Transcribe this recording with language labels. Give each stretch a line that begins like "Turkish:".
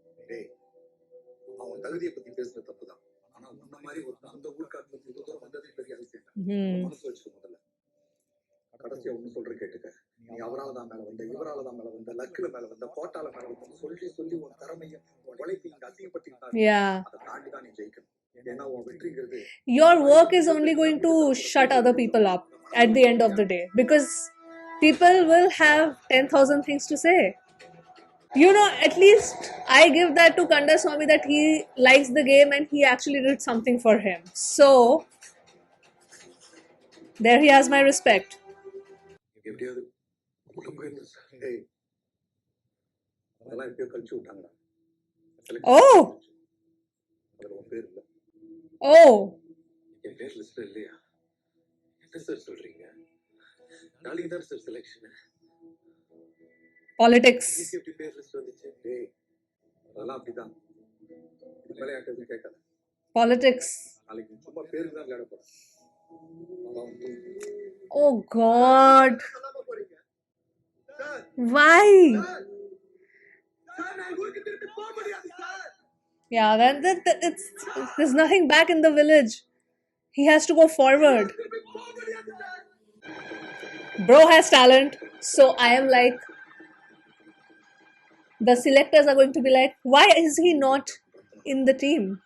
Tamil: டேய், அவன் தகுதியை பத்தி பேசுற தப்புதான். ஆனா உன்ன மாதிரி ஒரு அந்த ஊர்க்காட்டுல இவ்வளவு தூரம் வந்ததே பெரிய அதிசயம். மனசு வச்சுக்க முதல்ல. கடைசியா ஒண்ணு சொல்ற கேட்டுக்க. நீ அவரால தான் மேல வந்த, இவரால தான் மேல வந்த, லக்குல மேல வந்த, கோட்டால மேல வந்த சொல்லி சொல்லி உன் திறமையும் உன் உழைப்பையும் இங்க அசிங்கப்படுத்திக்கிட்டாங்க.
English: Yeah.
Tamil: அதை தாண்டி தான் நீ ஜெயிக்கணும். ஏன்னா உன் வெற்றிங்கிறது
English: Your work is only going to shut other people up at the end of the day, because people will have 10,000 things to say. You know, at least I give that to Kandaswamy, that he likes the game and he actually did something for him. So, there he has my respect.
Tamil: எப்படியாவது உள்ள போயிருந்தேன் sir. டேய், அதெல்லாம் எப்பயோ கழிச்சு விட்டாங்கடா.
English: Oh!
Tamil: அதுல உன் பேர் இல்ல.
English: Oh!
Tamil: என் பேர் லிஸ்ட்ல இல்லையா? என்ன சார் சொல்றீங்க? நாளைக்கு தான் சார் செலெக்ஷன்.
English: Politics.
Tamil: எப்படி பேர் லிஸ்ட் வந்துச்சு? டேய், அதெல்லாம் அப்படிதான். இது விளையாட்டு எதுவும் கேட்காத.
English: Politics.
Tamil: நாளைக்கு நீ சும்மா பேருக்கு தான் விளையாட போற.
English: Oh God.
Tamil: சொல்லாம போறீங்க. Sir,
English: Why?
Tamil: சார், நான் ஊருக்கு திருப்பி போக முடியாது sir.
English: Yeah, there's nothing back in the village. He has to go forward.
Tamil: திருப்பி போக முடியாது sir.
English: Bro has talent, so I am like, the selectors are going to be like, why is he not in the team?